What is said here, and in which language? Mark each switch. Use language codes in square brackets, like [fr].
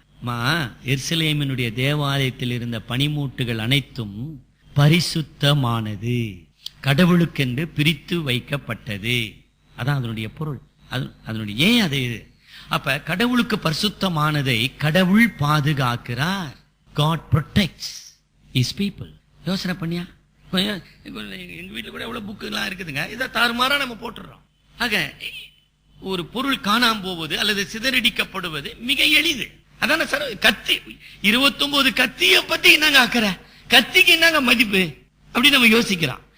[ta] நம்ம எருசலேமினுடைய தேவாலயத்தில் இருந்த பனிமூட்டுகள் அனைத்தும் பரிசுத்தமானது, கடவுளுக்கென்று பிரித்து வைக்கப்பட்டது. அதான் அதனுடைய பொருள். அதனுடைய ஏன் அது? அப்ப கடவுளுக்கு பரிசுத்தமானதை கடவுள் பாதுகாக்கிறார். [en] God protects his people. [ta] யோசனை பண்ணியா? எங்க வீட்டுல கூட எவ்வளவு புக்கு எல்லாம் இருக்குதுங்க, இதை தாறுமாறா நம்ம போட்டுறோம். ஆக ஒரு பொருள் காணாம போவது அல்லது சிதறடிக்கப்படுவது மிக எளிது. அதான சார் கத்தி 29 கத்திய பத்தி என்னங்க அக்கறை, கத்திக்கு என்னங்க மதிப்பு அப்படி நம்ம யோசிக்கிறோம்.